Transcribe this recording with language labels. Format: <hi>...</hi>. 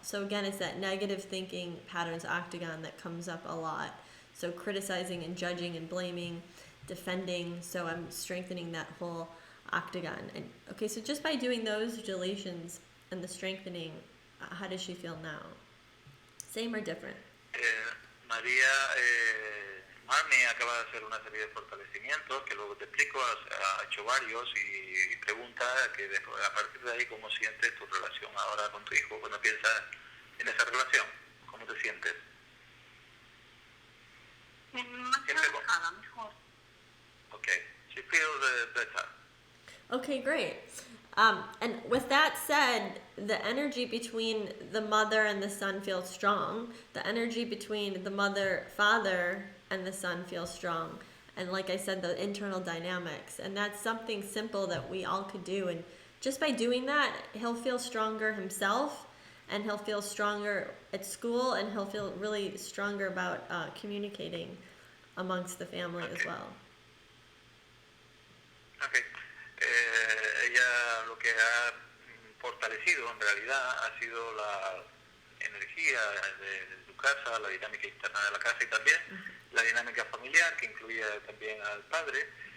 <en>So again, it's that negative thinking patterns octagon that comes up a lot. So criticizing and judging and blaming, defending. So I'm strengthening that whole octagon. And okay, so just by doing those deletions and the strengthening, how does she feel now? Same or different?</en> <es>María Marnie acaba de hacer una serie de fortalecimientos que luego te explico, ha hecho varios y pregunta que a partir de ahí cómo sientes tu relación ahora con tu hijo cuando piensas en esa relación, cómo te sientes. Más relajada, mejor.</es> <en>Okay, she feels better. Okay, great. And with that said, the energy between the mother and the son feels strong. The energy between the mother, father, and the son feels strong. And like I said, the internal dynamics. And that's something simple that we all could do. And just by doing that, he'll feel stronger himself, and he'll feel stronger at school, and he'll feel really stronger about communicating amongst the family as well. Okay.</en> <es>Ella lo que ha fortalecido en realidad ha sido la energía de su casa, la dinámica interna de la casa y también la dinámica familiar que incluye también al padre.</es>